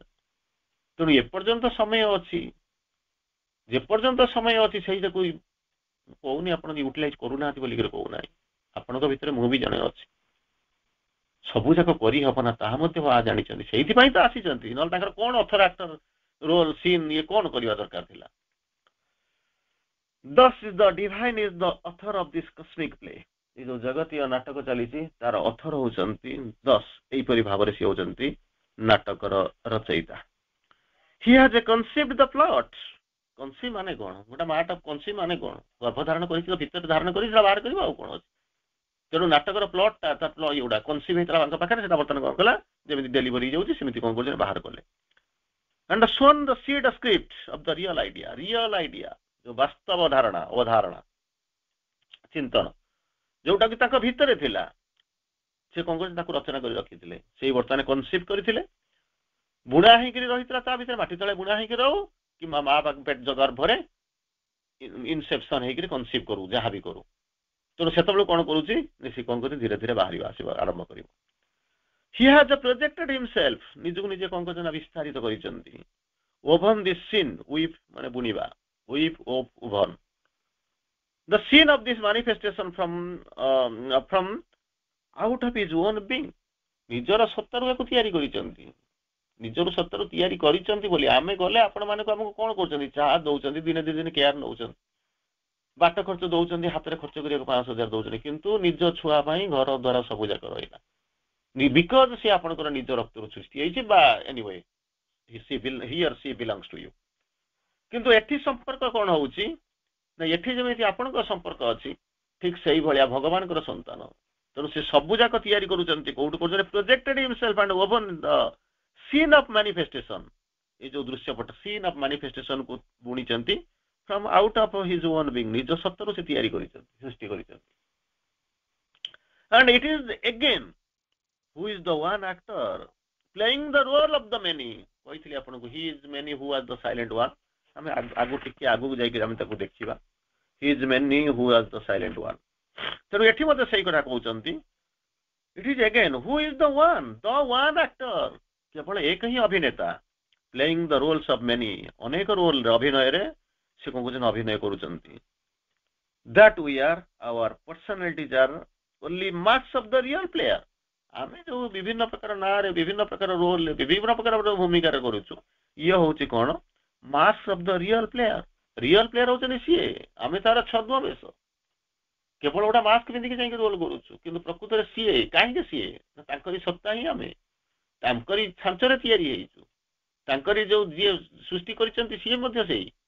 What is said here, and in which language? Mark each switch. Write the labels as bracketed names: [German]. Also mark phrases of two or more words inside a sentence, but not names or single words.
[Odia] ତେଣୁ ଏପର୍ଯ୍ୟନ୍ତ ସମୟ ଅଛି, ଯେପର୍ଯ୍ୟନ୍ତ ସମୟ ଅଛି, ସେଇଟାକୁ କହୁନି ଆପଣ ୟୁଟିଲାଇଜ କରୁନାହାନ୍ତି ବୋଲିକରି କହୁନାହିଁ, ଆପଣଙ୍କ ଭିତରେ ମୁଁ ବି ଜଣେ ଅଛି। ସବୁ ଯାକ କରିହବ ନା ତାହା ମଧ୍ୟ ଜାଣିଛନ୍ତି, ସେଇଥିପାଇଁ ତ ଆସିଛନ୍ତି, ନହେଲେ ତାଙ୍କର କଣ [English] author actor role scene [Odia] ଇଏ କଣ କରିବା ଦରକାର ଥିଲା। [English] Thus is the divine is the author of this cosmic play। [Odia] ଏ ଯୋଉ ଜଗତୀୟ ନାଟକ ଚାଲିଛି ତାର ଅଥର ହଉଛନ୍ତି ଦଶ, ଏଇପରି ଭାବରେ ସେ ହଉଛନ୍ତି ନାଟକର ରଚୟିତା। [English] He has conceived the plot। [Odia] କନସିଭ୍ ମାନେ କଣ? ଗୋଟେ ମାଟା କନସିଭ୍ ମାନେ କଣ? ଗର୍ଭଧାରଣ କରିଛି, ଭିତରେ ଧାରଣ କରି ସେଟା ବାହାର କରିବ, ଆଉ କଣ ଅଛି? ତେଣୁ ନାଟକର ପ୍ଲଟଟା ତା ଏଗୁଡା କନସିଭ୍ ହେଇଥିଲା ତାଙ୍କ ପାଖରେ, ସେଟା ବର୍ତ୍ତମାନ କଣ କଲା, ଯେମିତି ଡେଲିଭରି ହେଇଯାଉଛି ସେମିତି କଣ କରୁଛନ୍ତି, ବାହାର କଲେ। [English] And shown the seed script of the real idea। real idea, [Odia] ଯୋଉ ବାସ୍ତବ ଧାରଣା, ଅଧାରଣା, ଚିନ୍ତନ, ଯୋଉଟା କି ତାଙ୍କ ଭିତରେ ଥିଲା, ସେ କଣ କରୁଛନ୍ତି, ତାକୁ ରଚନା କରି ରଖିଥିଲେ। ସେଇ ବର୍ତ୍ତମାନ କନସିଭ୍ କରିଥିଲେ, ବୁଣା ହେଇକିରି ରହିଥିଲା ତା ଭିତରେ, ମାଟି ତଳେ ବୁଣା ହେଇକି ରହୁ କିମ୍ବା ମା ଗର୍ଭରେ ଇନସେପସନ ହେଇକିରି କନସିଭ୍ କରୁ, ଯାହା ବି କରୁ। ତେଣୁ ସେତେବେଳେ କଣ କରୁଛି, ସେ କଣ କରୁଛି, ଧୀରେ ଧୀରେ ବାହାରିବା ଆସିବା ଆରମ୍ଭ କରିବ। [English] He has projected himself। [Odia] ନିଜକୁ ନିଜେ କଣ କରୁଛନ୍ତି, ବିସ୍ତାରିତ କରିଛନ୍ତି। [English] Woven this scene, weave [Odia] ମାନେ ବୁଣିବା, [English] weave woven the scene of this manifestation from out of his own being। [Odia] ନିଜର ସତ୍ତାରୁ ଏକୁ ତିଆରି କରିଛନ୍ତି, ନିଜର ସତ୍ତାରୁ ତିଆରି କରିଛନ୍ତି ବୋଲି ଆମେ ଗଲେ ଆପଣ ମାନଙ୍କୁ ଆମକୁ କଣ କରୁଛନ୍ତି, ଚାହା ଦଉଛନ୍ତି, ଦିନେ ଦି ଦିନ କେୟାର ନଉଛନ୍ତି, ବାଟ ଖର୍ଚ୍ଚ ଦଉଛନ୍ତି, ହାତରେ ଖର୍ଚ୍ଚ କରିବାକୁ 5,000 ଦଉଛନ୍ତି, କିନ୍ତୁ ନିଜ ଛୁଆ ପାଇଁ ଘର ଦ୍ୱାରା ସବୁ ଯାକ ରହିଲା, ବିକଜ ସେ ଆପଣଙ୍କର ନିଜ ରକ୍ତରୁ ସୃଷ୍ଟି ହେଇଛି, ବା [English] anyway he or she belongs to you। [Odia] କିନ୍ତୁ ଏଠି ସମ୍ପର୍କ କ'ଣ ହଉଛି ନା ଏଠି ଯେମିତି ଆପଣଙ୍କ ସମ୍ପର୍କ ଅଛି ଠିକ ସେଇଭଳିଆ ଭଗବାନଙ୍କର ସନ୍ତାନ ତେଣୁ ସେ ସବୁ ଯାକ ତିଆରି କରୁଛନ୍ତି କୋଉଠୁ କରୁଛନ୍ତି [English] projected himself and woven the scene of manifestation [Odia] ଏଇ ଯୋଉ ଦୃଶ୍ୟପଟ [English] scene of manifestation [Odia] କୁ ବୁଣିଛନ୍ତି [English] from out of his own being [Odia] ନିଜ ସତ୍ୟରୁ ସେ ତିଆରି କରିଛନ୍ତି ସୃଷ୍ଟି କରିଛନ୍ତି [English] and it is again who is the one actor playing the role of the many [Odia] କହିଥିଲି ଆପଣଙ୍କୁ [English] he is many who was the silent one [Odia] ଆମେ ଆଗକୁ ଟିକେ ଆଗକୁ ଯାଇକି ଆମେ ତାକୁ ଦେଖିବା [English] he is many who was the silent one [Odia] ତେଣୁ ଏଠି ମଧ୍ୟ ସେଇ କଥା କହୁଛନ୍ତି [English] it is again who is the one actor କେବଳ [Odia] ଏକ ହିଁ ଅଭିନେତା [English] playing the roles of many [Odia] ଅନେକ ରୋଲ ଅଭିନୟରେ ସେ କଣ କହୁଛନ୍ତି ଅଭିନୟ କରୁଛନ୍ତି [English] that we are our personalities are only masks of the real player [Odia] ଆମେ ଯୋଉ ବିଭିନ୍ନ ପ୍ରକାର ନାଁରେ ବିଭିନ୍ନ ପ୍ରକାର ରୋଲ ବିଭିନ୍ନ ପ୍ରକାର ଭୂମିକାରେ କରୁଛୁ ଇଏ ହଉଛି କଣ [English] mask of the real player [Odia] ହଉଛନ୍ତି ସିଏ ଆମେ ତାର ଛଦ୍ମବେଶ କେବଳ ଗୋଟେ ମାସ୍କ ପିନ୍ଧିକି ଯାଇକି ରୋଲ କରୁଛୁ କିନ୍ତୁ ପ୍ରକୃତରେ ସିଏ କାହିଁକି ସିଏ ତାଙ୍କରି ସତ୍ତା ହିଁ ଆମେ ତାଙ୍କରି ଛାଞ୍ଚରେ ତିଆରି ହେଇଛୁ ତାଙ୍କରି ଯୋଉ ଯିଏ ସୃଷ୍ଟି କରିଛନ୍ତି ସିଏ ମଧ୍ୟ ସେଇ